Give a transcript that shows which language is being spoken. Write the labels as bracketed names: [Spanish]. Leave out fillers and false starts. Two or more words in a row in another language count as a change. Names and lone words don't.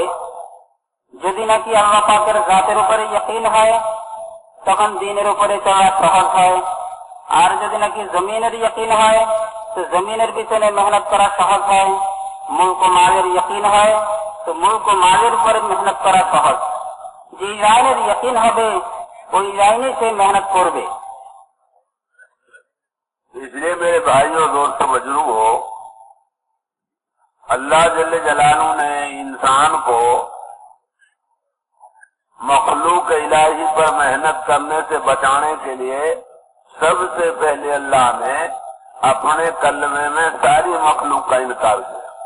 [Bangla] যদি নাকি আল্লাহ পাকের জাতের উপরে ইয়কিন হয় তখন দ্বীনের উপরে চলা সহজ হয়, আর যদি নাকি জমিনের ইয়কিন হয় তো জমিনের পিছনে মেহনত করা সহজ হয়। মুলক ও মালের ইয়কিন হয় তো মুলক ও মালের উপরে মেহনত করা সহজ। যে লাইনের ইয়কিন হবে ওই লাইনে সে মেহনত করবে। [Urdu] اس لیے میرے بھائیوں دوستوں بزرگوں، اللہ [Arabic] جل جلالہ [Urdu] نے انسان کو مخلوق الہی پر محنت کرنے سے بچانے کے لیے سب سے پہلے اللہ نے اپنے کلمے میں ساری مخلوق کا انکار کیا